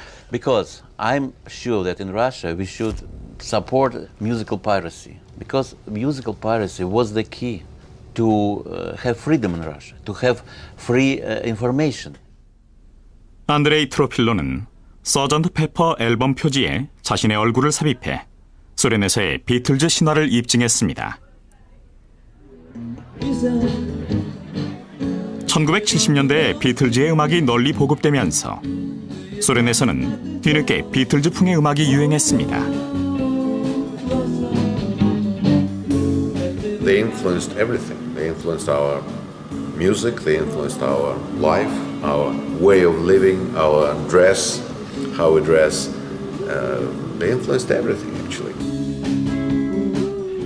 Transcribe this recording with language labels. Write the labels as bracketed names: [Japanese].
[English] Because I'm sure that in Russia we should support musical piracy, because musical piracy was the key to have freedom in Russia, to have free information. [Korean] 안드레이 트로필로는 서전트 페퍼 앨범 표지에 자신의 얼굴을 삽입해 소련에서의 비틀즈 신화를 입증했습니다. 1970년대에 비틀즈의 음악이 널리 보급되면서 소련에서는 뒤늦게 비틀즈풍의 음악이 유행했습니다. [English] They influenced everything. They influenced our music, they influenced our life, our way of living, our dress, how we dress. They influenced everything, actually.